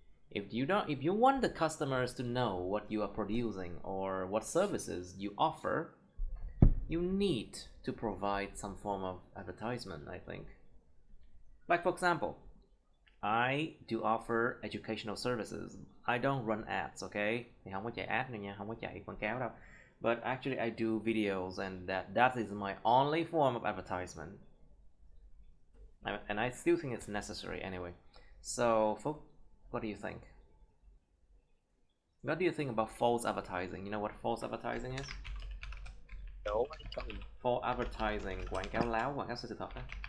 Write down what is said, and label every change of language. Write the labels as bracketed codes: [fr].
[en] If you want the customers to know what you are producing or what services you offer, you need to provide some form of advertisement, I think. Like for example, I do offer educational services. I don't run ads, okay? [vi] Thì không có chạy ad nữa nha, không có chạy quảng cáo đâu. [en] But actually I do videos, and that is my only form of advertisement. And I still think it's necessary anyway. So, folks, what do you think? What do you think about false advertising? You know what false advertising is? No, I don't. False advertising, [vi] quảng cáo láo, quảng cáo sai sự thật á.